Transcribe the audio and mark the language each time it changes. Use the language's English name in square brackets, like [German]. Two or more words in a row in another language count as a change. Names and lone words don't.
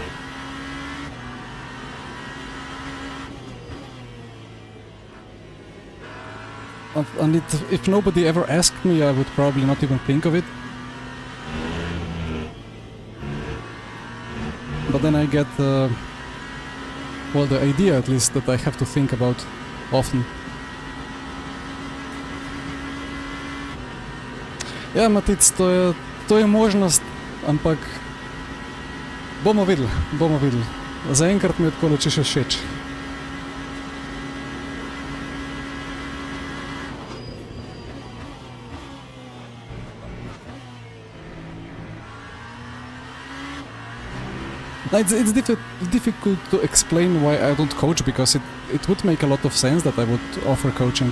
[English] And if nobody ever asked me, I would probably not even think of it. But then I get, well, the idea at least that I have to think about often. [Slovenian] Ja, Matic, to je možnost, ampak bomo videli, bomo videli. Zaenkrat mi je tako če še všeč. [English] It's difficult to explain why I don't coach, because it would make a lot of sense that I would offer coaching.